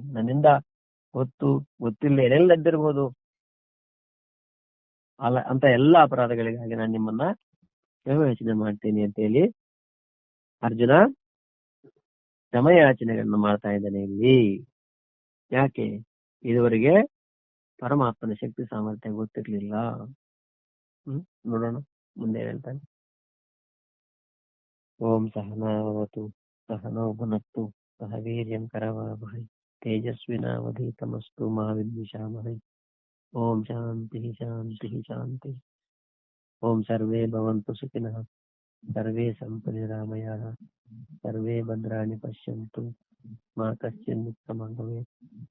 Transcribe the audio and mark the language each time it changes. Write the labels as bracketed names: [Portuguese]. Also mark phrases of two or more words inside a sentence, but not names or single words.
[Kannada] ನನ್ನಿಂದ ಗೊತ್ತಿಲ್ಲ ಏನೆಲ್ಲದಿರ್ಬೋದು ಅಲ್ಲ ಅಂತ ಎಲ್ಲಾ ಅಪರಾಧಗಳಿಗಾಗಿ ನಾನು ನಿಮ್ಮನ್ನ ಕ್ಷಮೆಯಾಚನೆ ಮಾಡ್ತೇನೆ ಅಂತ ಹೇಳಿ ಅರ್ಜುನ ಕ್ಷಮೆಯಾಚನೆಗಳನ್ನು ಮಾಡ್ತಾ ಇದ್ದಾನೆ ಇಲ್ಲಿ. ಯಾಕೆ? ಇದುವರೆಗೆ ಪರಮಾತ್ಮನ ಶಕ್ತಿ ಸಾಮರ್ಥ್ಯ ಗೊತ್ತಿರ್ಲಿಲ್ಲ. ನೋಡೋಣ ಮುಂದೆ ಹೇಳ್ತಾನೆ. [Sanskrit] ಓಂ ಸಹನಾವತು सह नो भुनक्तु सह वीर्यं करवावहै तेजस्विनावधीतमस्तु मा विद्विषावहै। ओम शांति शांति शांति। ओम सर्वे भवन्तु सुखिनः, सर्वे सन्तु निरामयाः, सर्वे भद्राणि पश्यन्तु, मा कश्चित् दुःखं भवेत्।